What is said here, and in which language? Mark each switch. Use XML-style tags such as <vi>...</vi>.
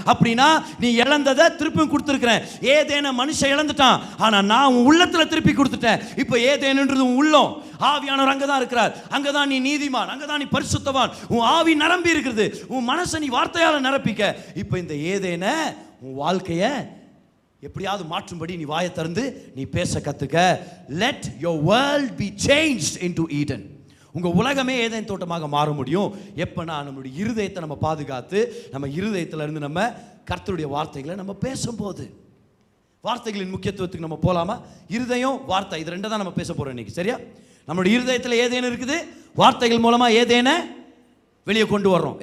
<ta>அப்படின்னா நீ இழந்ததை திருப்பி கொடுத்துருக்கிறேன். ஏதேன மனுஷன் இழந்துட்டான், ஆனா நான் உன் உள்ளத்துல திருப்பி கொடுத்துட்டேன். இப்போ ஏதேன்ன்றது உன் உள்ளம், ஆவியானவர் அங்கதான் இருக்கிறார், அங்கதான் நீ நீதிமான், அங்கதான் நீ பரிசுத்தவான், உன் ஆவி நிரம்பி இருக்கிறது, உன் மனசை நீ வார்த்தையால நிரப்பிக்க. இப்போ இந்த ஏதேன உன் வாழ்க்கைய எப்படியாவது மாற்றும்படி நீ வாயை திறந்து நீ பேச கத்துக்க.</ta> <en>let your world be changed into Eden.</en> <ta>உங்க உலகமே ஏதேன் தோட்டமாக மாற முடியும் எப்பனா நம்மளுடைய இருதயத்தை நம்ம பாதுகாத்து, நம்ம இருதயத்துல இருந்து நம்ம கர்த்தருடைய வார்த்தைகளை நம்ம பேசும்போது. வார்த்தைகளின் முக்கியத்துவத்துக்கு நம்ம போலாமா? இருதயம், வார்த்தை, இது ரெண்டு தான் நம்ம பேச போறோம் இன்னைக்கு. சரியா? நம்மளுடைய இருதயத்தில் ஏதேன் இருக்குது, வார்த்தைகள் மூலமா ஏதேன வெளியே கொண்டு வர்றோம்.</ta>